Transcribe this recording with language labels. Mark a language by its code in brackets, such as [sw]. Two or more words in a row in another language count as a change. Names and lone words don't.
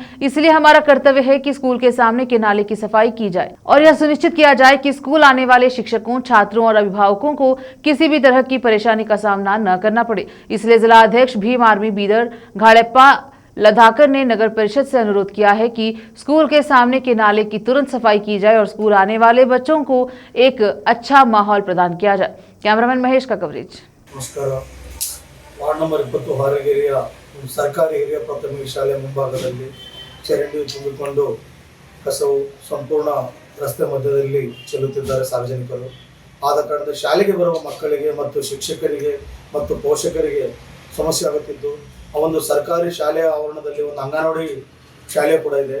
[hi] इसलिए हमारा कर्तव्य है कि स्कूल के सामने के नाले की सफाई की जाए और यह सुनिश्चित किया जाए कि स्कूल आने वाले शिक्षकों, छात्रों और अभिभावकों को किसी भी तरह की परेशानी का सामना न करना पड़े। इसलिए जिला अध्यक्ष भीम आर्मी बीदर घाड़ेप्पा लधाकर ने नगर परिषद से अनुरोध किया है कि स्कूल के सामने के नाले की तुरंत सफाई की जाए और स्कूल आने वाले बच्चों को एक अच्छा माहौल प्रदान किया जाए। कैमरामैन महेश का कवरेज। [kn] ನಮಸ್ಕಾರ। ವಾರ್ಡ್ ನಂಬರ್ 20 ಹಾರಗಿರಿಯ ಸರ್ಕಾರಿ ಹಿರಿಯ ಪ್ರಾಥಮಿಕ ಶಾಲೆ ಮುಂಭಾಗದಲ್ಲಿ ಚರಂಡಿ ತುಂಬಿಕೊಂಡು ಕಸವು ಸಂಪೂರ್ಣ ರಸ್ತೆ ಮಧ್ಯದಲ್ಲಿ ಚೆಲ್ಲುತ್ತಿದ್ದಾರೆ ಸಾರ್ವಜನಿಕರು। ಆದ ಕಾರಣದಿಂದ ಶಾಲೆಗೆ ಬರುವ ಮಕ್ಕಳಿಗೆ ಮತ್ತು ಶಿಕ್ಷಕರಿಗೆ ಮತ್ತು ಪೋಷಕರಿಗೆ ಸಮಸ್ಯೆ ಆಗುತ್ತಿದ್ದು, ಆ ಒಂದು ಸರ್ಕಾರಿ ಶಾಲೆಯ ಆವರಣದಲ್ಲಿ ಒಂದು ಅಂಗನವಾಡಿ ಶಾಲೆ ಕೂಡ ಇದೆ।